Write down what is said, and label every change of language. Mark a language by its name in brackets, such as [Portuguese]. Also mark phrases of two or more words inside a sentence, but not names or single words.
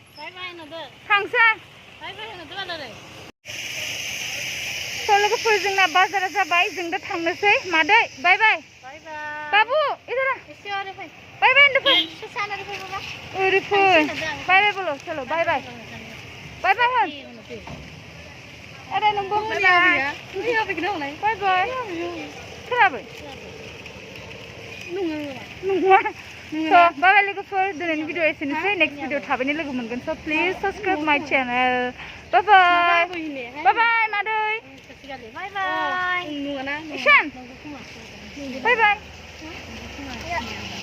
[Bodo] लोगोफोर जोंना बाजारा जाबाय जों दा थांनोसै मादै [English] bye bye [Hindi] बाबु इधर [English] bye bye [Bodo] होनदो ओरै फै [English] bye bye [Hindi] बोलो चलो [English] bye bye [Bodo] होन अरे नोंबो बाय बाय खोनाबाय नङा [English] So, bye bye [Bodo] लोगोफोर दिनैनि भिडिअ एसेनोसै [English] next video [Bodo] थाबैनो लोगो मोनगोन [English] so please subscribe my channel bye bye [Bodo] मादै [English] bye Ishan bye bye